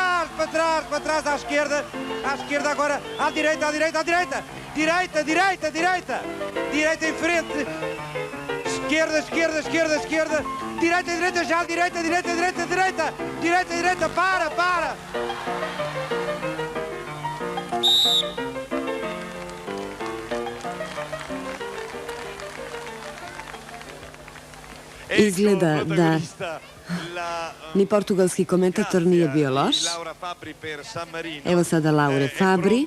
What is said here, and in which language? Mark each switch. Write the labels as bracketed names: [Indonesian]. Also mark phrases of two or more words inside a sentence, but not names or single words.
[Portuguese] para trás, à esquerda agora, à direita, à direita, à direita, direita, direita, direita, direita em frente, esquerda, esquerda, esquerda, esquerda, direita, direita, já, direita, direita, direita, direita, direita, direita, para. [Serbian] Izgleda da ni portugalski komentator nije bio loš. Evo sada Laure Fabri.